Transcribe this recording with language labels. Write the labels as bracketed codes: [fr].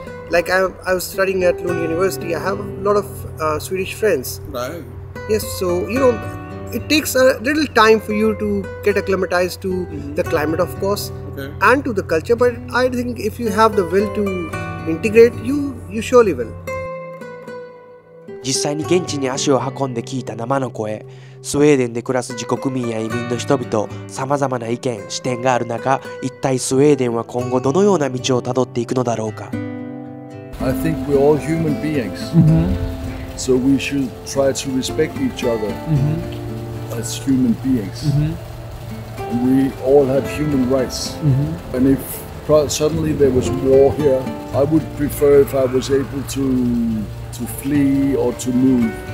[en] Like I was studying at Lund University, I have a lot of Swedish friends. Right. Yes, so it takes a little time for you to get acclimatized to the climate, of course, and to the culture. But I think if you have the will to integrate, you surely will. [ja] 実際に現地に足を運んで聞いた生の声、スウェーデンで暮らす自国民や移民の人々、さまざまな意見、視点がある中、一体スウェーデンは今後どのような道をたどっていくのだろうか。 [en] I think we're all human beings, so we should try to respect each other as human beings. And we all have human rights. And if suddenly there was war here, I would prefer if I was able to flee or to move.